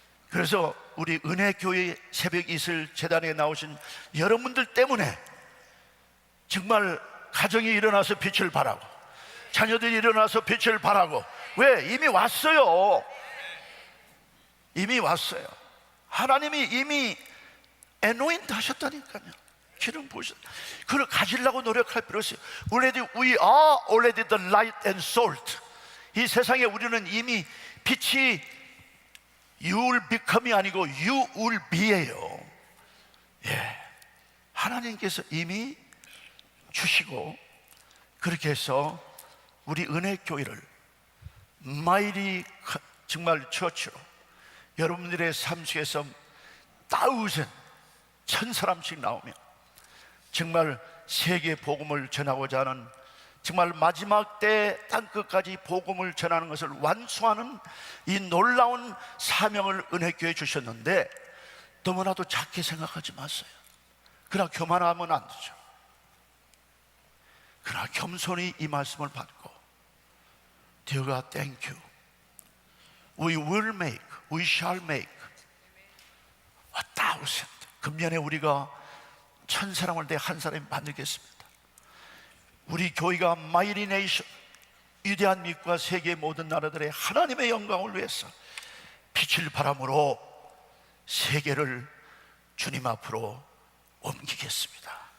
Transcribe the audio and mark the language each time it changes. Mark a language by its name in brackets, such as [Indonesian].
[Korean] 그래서 우리 은혜교회 새벽 이슬 재단에 나오신 여러분들 때문에 정말 가정이 일어나서 빛을 발하고 자녀들이 일어나서 빛을 발하고. 왜? 이미 왔어요. 이미 왔어요. 하나님이 이미 anoint 하셨다니까요. 기름 부으셨. 그걸 가지려고 노력할 필요 없어요. [English] We are already the light and salt. [Korean] 이 세상에 우리는 이미 빛이 [English] You will become [Korean] 이 아니고 [English] You will be [Korean] 예요. 예, 하나님께서 이미 주시고 그렇게 해서 우리 은혜교회를 마이리 정말 처치로 여러분들의 삶 속에서 1,000사람씩 나오며 정말 세계 복음을 전하고자 하는 정말 마지막 때 땅끝까지 복음을 전하는 것을 완수하는 이 놀라운 사명을 은혜교회에 주셨는데 너무나도 작게 생각하지 마세요. 그러나 교만하면 안 되죠. 그러나 겸손히 이 말씀을 받고, [English] Dear God, thank you. We will make, we shall make 1,000. [Korean] 금년에 우리가 1,000사람을 내 한 사람이 만들겠습니다. 우리 교회가 Mighty Nation, 위대한 믿과 세계 모든 나라들의 하나님의 영광을 위해서 빛을 바람으로 세계를 주님 앞으로 옮기겠습니다.